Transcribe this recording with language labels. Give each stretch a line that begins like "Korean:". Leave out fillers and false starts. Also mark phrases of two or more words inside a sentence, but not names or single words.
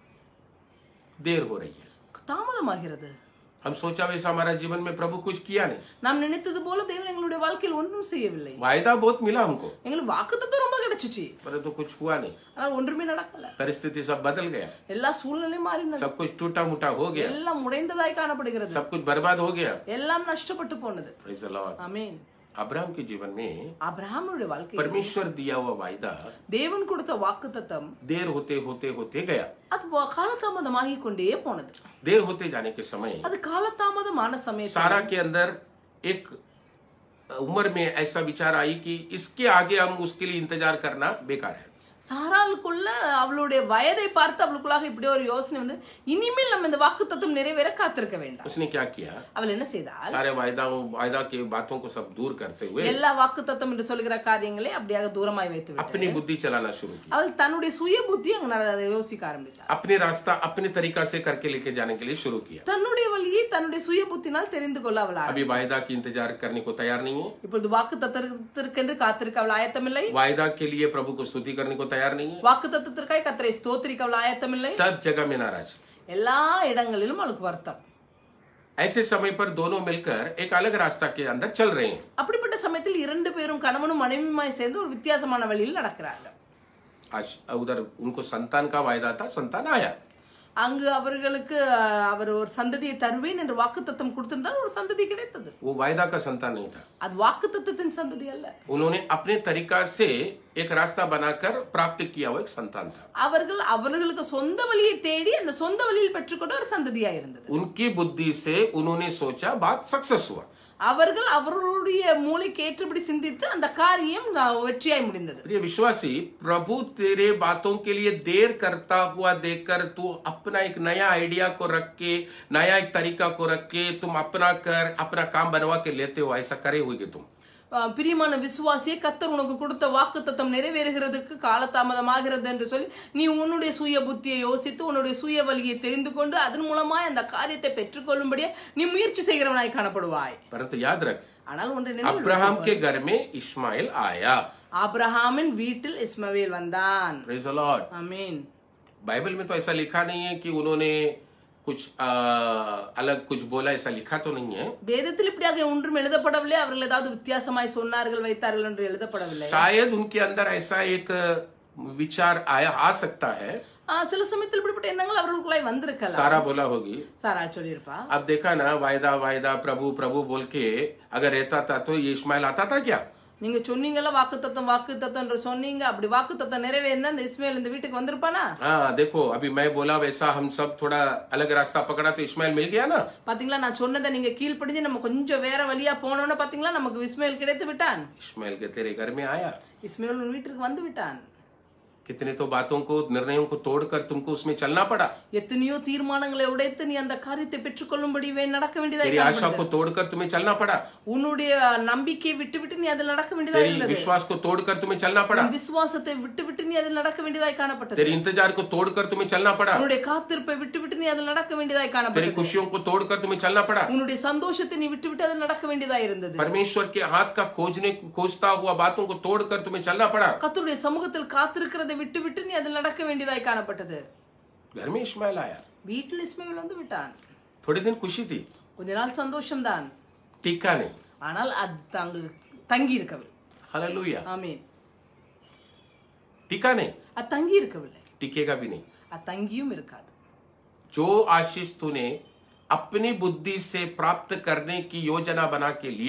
Hindi: देर हो रही है।
Tamil: தாமதமாகிறது.
Hindi: हम सोचा वैसा हमारा जीवन में प्रभु कुछ किया नहीं।
Tamil: நாம் நினைத்தது போல தேவன் எங்களுடைய வாழ்க்கையில் ஒன்றும் செய்யவில்லை.
Hindi: वायदा बहुत मिला हमको,
Tamil: எங்களுக்கு வாக்குத்தத்தம் ரொம்ப கிடைச்சிச்சு,
Hindi: परंतु कुछ हुआ नहीं।
Tamil: ஆனால் ஒன்றுமே நடக்கல.
Hindi: परिस्थिति सब बदल गया,
Tamil: எல்லா சூழ்நிலையும் மாறினது.
Hindi: सब कुछ टूटा मुटा हो गया,
Tamil: எல்லாம் உடைந்ததாய் காணப்படுகிறது.
Hindi: सब कुछ बर्बाद हो गया।
Tamil: எல்லாம் நஷ்டப்பட்டு போனது.
English: Praise the Lord.
Tamil: ஆமென்.
Hindi: अब्राहम के जीवन में
Tamil: அபிரகாமுடைய வாழ்க்கையில்
Hindi: परमेश्वर दिया हुआ वायदा
Tamil: தேவன் கொடுத்த வாக்குத்தத்தம்
Hindi: देर होते होते होते गया।
Tamil: அது காலதாமதமாகி கொண்டே போனது.
Hindi: देर होते जाने के समय
Tamil: அது காலதாமதமான சமயத்தில்
Hindi: सारा के अंदर एक उम्र में ऐसा विचार आई कि इसके आगे हम उसके लिए इंतजार करना बेकार है।
Tamil: சாராளுக்குள்ள அவளுடைய வயதை பார்த்து அவளுக்குள்ளாக இப்படி ஒரு யோசனை வந்து இனிமேல் நம்ம இந்த வாக்குத்தத்தம் நிறைவேற காத்திருக்க வேண்டாம்.
Hindi: उसने क्या किया?
Tamil: அவள் என்ன செய்தாள்?
Hindi: सारे वायदा के बातों को सब दूर करते हुए
Tamil: எல்லா வாக்குத்தத்தம் என்று சொல்லுகிற காரியங்களை அப்படியாக தூரமாய் வைத்து விட்டாள்.
Hindi: अपनी बुद्धि चलाना शुरू की।
Tamil: அவள் தன்னுடைய சுய புத்தி அங்க யோசிக்க ஆரம்பித்தாள்.
Hindi: अपने रास्ता अपने तरीका से करके लेके जाने के लिए शुरू किया।
Tamil: தன்னுடைய வழியை தன்னுடைய சுய புத்தினால் தெரிந்து கொள்ள அவள்
Hindi: अभी वायदा की इंतजार करने को तैयार नहीं है।
Tamil: இப்பொழுது வாக்குத்தத்தத்திற்கென்று காத்திருக்க அவள் ஆயத்தமில்லை.
Hindi: वायदा के लिए प्रभु को स्तुति करने को तैयार नहीं है।
Tamil: வாக்குத்தத்தத்திற்காய் கர்த்தரை ஸ்தோத்திரிக்க அவள் ஆயத்தமில்லை.
Hindi: सब जगह में नाराज,
Tamil: எல்லா இடங்களிலும் அவளுக்கு வருத்தம்।
Hindi: ऐसे समय पर दोनों मिलकर एक अलग रास्ता के अंदर चल रहे हैं।
Tamil: அப்படிப்பட்ட சமயத்தில் இரண்டு பேரும் கணவனும் மனைவியுமாய் சேர்ந்து ஒரு வித்தியாசமான வழியில் நடக்கிறார்கள்.
Hindi: आज उधर उनको संतान का वायदा था, संतान आया।
Tamil: அங்கு அவர்களுக்கு அவர் ஒரு சந்ததியை தருவேன் என்று வாக்குத்தத்தம் கொடுத்திருந்தால் ஒரு சந்ததி கிடைத்தது.
Hindi: वो वायदा का संतान नहीं था,
Tamil: அது வாக்குத்தத்தத்தின் சந்ததி அல்ல.
Hindi: उन्होंने अपने तरीका से एक रास्ता बनाकर प्राप्त किया हुआ एक संतान था।
Tamil: அவர்களுக்கு சொந்த வழியை தேடி அந்த சொந்த வழியில் பெற்றுக்கொண்ட ஒரு சந்ததியா இருந்தது.
Hindi: उनकी बुद्धि से उन्होंने सोचा, बात सक्सेस हुआ।
Tamil: அவர்களுடைய மூளைக்கு ஏற்றபடி சிந்தித்து அந்த காரியம் வெற்றியாய் முடிந்தது.
Hindi: प्रिय विश्वासी, प्रभु तेरे बातों के लिए देर करता हुआ देखकर तू अपना एक नया आइडिया को रख के, नया एक तरीका को रख के तुम अपना काम बनवा के लेते हो, ऐसा करे होगे तुम।
Tamil: பிரியமான விசுவாசியே, கர்த்தர் உனக்கு கொடுத்த வாக்குத்தத்தம் நிறைவேறுகிறதுக்கு காலதாமதமாகிறது என்று சொல்லி நீ உன்னுடைய சுய புத்தியை யோசித்து உன்னுடைய சுய வழியை தெரிந்து கொண்டு அதன் மூலமாய் அந்த காரியத்தை பெற்றுக்கொள்ளும்படியே நீ முயற்சி செய்கிறவனாய் காணப்படுவாய்.
Hindi: परंतु याद रख,
Tamil: ஆனால் ஒன்றை
Hindi: अब्राहम के घर में इस्माइल आया।
Tamil: ஆபிரகாமின் வீட்டில் இஸ்மவேல் வந்தான்.
English: Praise the Lord.
Hindi: आमीन। बाइबल में तो ऐसा लिखा नहीं है कि उन्होंने कुछ अलग कुछ बोला, ऐसा लिखा तो नहीं है।
Tamil: வேதத்தில் இப்படியாக ஒன்றும் எழுதப்படவில்லை, அவர்கள் ஏதாவது வித்தியாசமாய் சொன்னார்கள் வைத்தார்கள் என்று எழுதப்படவில்லை.
Hindi: शायद उनके अंदर ऐसा एक विचार आ सकता है।
Tamil: சில சமயத்தில் இப்படிப்பட்ட எண்ணங்கள் அவர்களுக்குள்ளாய் வந்திருக்கலாம்.
Hindi: सारा बोला होगी,
Tamil: सारा சொல்லியிருப்பா.
Hindi: अब देखा ना, वायदा वायदा प्रभु प्रभु बोल के अगर रहता था तो ये इस्माइल आता था क्या?
Tamil: நீங்க சொன்னீங்கல்ல வாக்குத்தத்தம் சொன்னீங்க, அப்படி வாக்குத்தத்தம் நிறைவேறினா இந்த இஸ்மாயில் இந்த வீட்டுக்கு வந்திருப்பானா?
Hindi: हाँ देखो, अभी मैं बोला वैसा हम सब थोड़ा अलग रास्ता पकड़ा तो इस्माइल मिल गया ना।
Tamil: பாத்தீங்களா, நான் சொன்னதை நீங்க கீழ்ப்படிஞ்சு நம்ம கொஞ்சம் வேற வழியா போனோம்னா பாத்தீங்களா நமக்கு இஸ்மாயில் கிடைத்து விட்டான்.
Hindi: इस्माइल के तेरे घर में आया,
Tamil: இஸ்மாயில் உன் வீட்டுக்கு வந்து விட்டான்.
Hindi: कितने तो बातों को, निर्णयों को तोड़कर तुमको उसमें चलना पड़ा।
Tamil: எத்தனையோ தீர்மானங்களை உடைத்து நீ அந்த காரியத்தை பெற்றுக்கொள்ளும்படி நடக்க வேண்டியதா
Hindi: तेरी आशा को तोड़कर तुम्हें चलना पड़ा।
Tamil: உன்னுடைய நம்பிக்கையை விட்டுவிட்டு நீ அதில் நடக்க வேண்டியதா இருந்தது.
Hindi: तेरी विश्वास को तोड़कर तुम्हें चलना पड़ा।
Tamil: விசுவாசத்தை விட்டுவிட்டு நீ அதில் நடக்க வேண்டியதாய் காணப்பட்டது.
Hindi: तेरी इंतजार को तोड़कर तुम्हें चलना पड़ा।
Tamil: உன்னுடைய காத்திருப்பை விட்டுவிட்டு நீ அதில் நடக்க வேண்டியதாய் காணப்பட்டது.
Hindi: तेरी खुशियों को तोड़कर तुम्हें चलना पड़ा।
Tamil: உன்னுடைய சந்தோஷத்தை நீ விட்டுவிட்டு அதில் நடக்க வேண்டியதா இருந்தது.
Hindi: परमेश्वर के हाथ का खोजता हुआ बातों को तोड़कर तुम्हें चलना पड़ा।
Tamil: கர்த்தருடைய சமூகத்தில் காத்திருக்கிறதை விட்டுவிட்டு நீ அதில் நடக்க வேண்டியதாய் காணப்பட்டது.
Hindi: घर में इस्माइल आया,
Tamil: வீட்டில் இஸ்மாயில் வந்து விட்டான்.
Hindi: थोड़े दिन खुशी थी,
Tamil: கொஞ்ச நாள் சந்தோஷம் தான்,
Hindi: टीका नहीं।
Tamil: ஆனால் அது தங்கி இருக்கவில்லை.
Hindi: हालेलुया।
Tamil: ஆமென்।
Hindi: टीका नहीं,
Tamil: அது தங்கி இருக்கவில்லை,
Hindi: टिकेगा भी नहीं।
Tamil: அது தங்கியும் இருக்காது.
Hindi: जो आशीष तूने अपनी बुद्धि से प्राप्त करने की योजना बना के लिया,